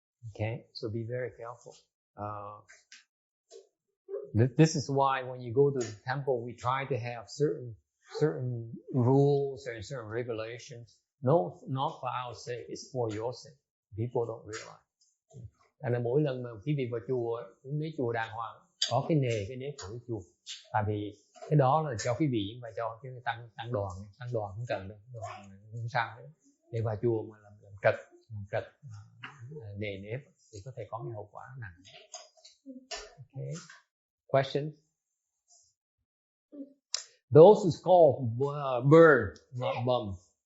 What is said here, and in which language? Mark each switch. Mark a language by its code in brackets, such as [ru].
[en] Okay, so be very careful. This is why when you go to the temple, we try to have certain rules and certain regulations. No, not for our sake, it's for your sake. People don't realize. [vi] Thành ra mỗi lần mà quý vị vào chùa, mấy chùa đàng hoàng có cái nếp của chùa. Tại vì cái đó là cho quý vị và cho cái tăng đoàn không cần đâu, đoàn không sao hết. Để vào chùa mà làm trật nề nếp thì có thể có cái hậu quả nặng. [en] Okay. Questions? Those who scoff, burn, not bum.